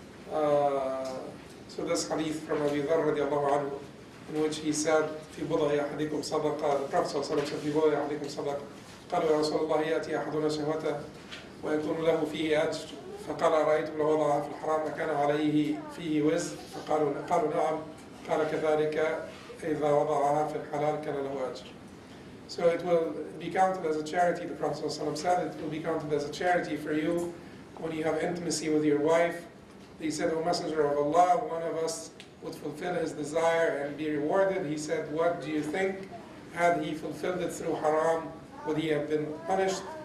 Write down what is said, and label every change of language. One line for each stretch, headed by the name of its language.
English: So this hadith from Abu Dharr radiallahu anhu, in which he said,
Arabic: في بضع أحدكم صدقة,
English: the Prophet
Arabic: صلى الله عليه وسلم
English: said, في بضع أحدكم صدقة.
Arabic: قالوا يا رسول الله يأتي أحدنا شهوته ويكون له فيه أجر. فقال أرأيتم لو وضعها في الحرام أكان عليه فيه وزر؟ قالوا نعم. قال كذلك إذا وضعها في الحلال كان له أجر.
English: So it will be counted as a charity, the Prophet ﷺ said, it will be counted as a charity for you when you have intimacy with your wife. He said, O Messenger of Allah, one of us would fulfill his desire and be rewarded. He said, what do you think? Had he fulfilled it through haram, would he have been punished?